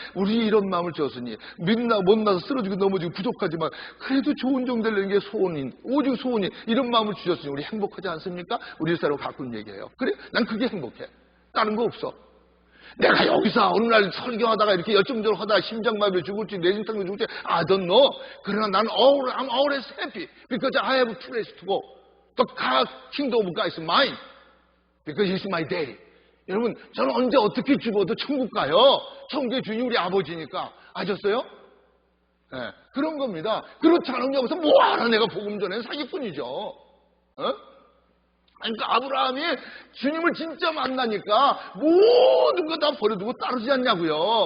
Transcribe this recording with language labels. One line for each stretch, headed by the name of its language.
Korean: 우리 이런 마음을 주었으니 못나서 쓰러지고 넘어지고 부족하지만 그래도 좋은 종 되려는 게 소원인, 오직 소원인, 이런 마음을 주셨으니 우리 행복하지 않습니까? 우리 집사람 가끔 얘기해요. 그래? 난 그게 행복해. 다른 거 없어. 내가 여기서 어느 날 설교하다가 이렇게 열정적으로 하다가 심장마비로 죽을지 뇌진탕으로 죽을지
English: I don't know.
Korean: 그러나 난
English: I'm always happy because I have a place to go. The kingdom of God is mine. Because he's my daddy.
Korean: 여러분, 저는 언제 어떻게 죽어도 천국 가요. 천국의 주인이 우리 아버지니까. 아셨어요? 네, 그런 겁니다. 그렇지 않은 여기서 뭐하러 내가 복음 전하는 사기꾼이죠. 그러니까 아브라함이 주님을 진짜 만나니까 모든 거 다 버려두고 따르지 않냐고요.